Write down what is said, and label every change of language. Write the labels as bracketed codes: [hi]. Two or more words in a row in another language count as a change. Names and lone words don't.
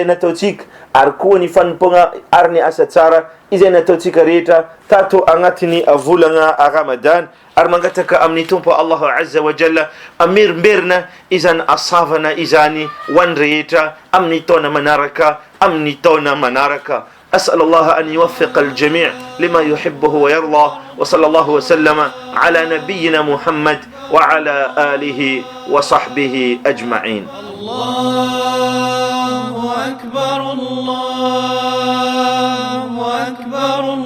[mg] nataotsika ary koa ny fanompona ary ny asa tsara izay nataotsika rehetra tato agnatiny volana Ramadan ary mangataka amin'ny tompo [ar] الله عز وجل [mg] amerimberina izany asavana izany ho an'ny rehetra amin'ny taona manaraka [ar] أسأل الله أن يوفق الجميع لما يحبه ويرضى وصلى الله وسلم على نبينا محمد وعلى آله وصحبه أجمعين. الله أكبر الله أكبر